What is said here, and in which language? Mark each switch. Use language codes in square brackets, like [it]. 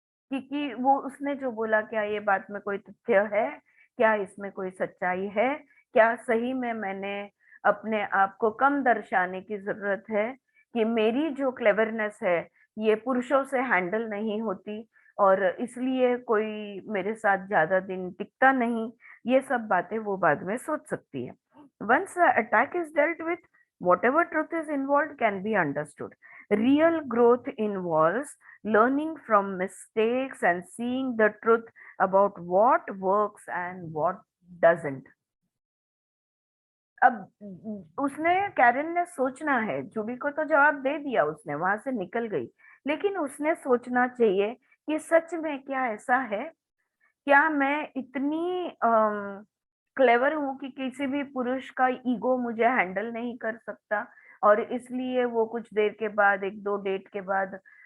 [hi] क्योंकि वो उसने जो बोला क्या ये बात में कोई तथ्य है, क्या इसमें कोई सच्चाई है, क्या सही में मैंने अपने आप को कम दर्शाने की जरूरत है, कि मेरी जो क्लेवरनेस है ये पुरुषों से हैंडल नहीं होती और इसलिए कोई मेरे साथ ज्यादा दिन टिकता नहीं, ये सब बातें वो बाद में सोच सकती है। [en] Once the attack is dealt with, whatever truth is involved can be understood. Real growth involves learning from mistakes and seeing the truth about what works and what doesn't. [hi] अब उसने, कैरन ने सोचना है, जूडी को तो जवाब दे दिया उसने, वहां से निकल गई, लेकिन उसने सोचना चाहिए कि सच में क्या ऐसा है, क्या मैं इतनी क्लेवर हूँ कि किसी भी पुरुष का ईगो मुझे हैंडल नहीं कर सकता, और इसलिए वो कुछ देर के बाद, एक दो डेट के बाद